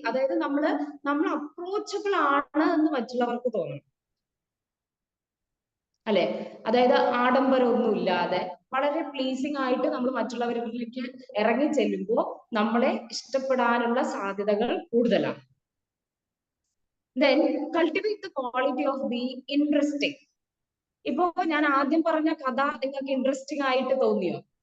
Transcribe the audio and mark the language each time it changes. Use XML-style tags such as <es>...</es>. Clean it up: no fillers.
<ml>അതായത് നമ്മൾ അപ്രോച്ചബിൾ ആണ് എന്ന് മറ്റുള്ളവർക്ക് തോന്നണം അല്ലെ? അതായത് ആഡംബരമൊന്നും ഇല്ലാതെ വളരെ പ്ലീസിങ് ആയിട്ട് നമ്മൾ മറ്റുള്ളവരിലേക്ക് ഇറങ്ങി ചെല്ലുമ്പോൾ നമ്മളെ ഇഷ്ടപ്പെടാനുള്ള സാധ്യതകൾ കൂടുതലാണ്.</ml> <en>Then cultivate the quality of being interesting.</en> <ml>ഇപ്പോ ഞാൻ ആദ്യം പറഞ്ഞ കഥ നിങ്ങൾക്ക് ഇൻട്രസ്റ്റിംഗ് ആയിട്ട് തോന്നിയോ?</ml>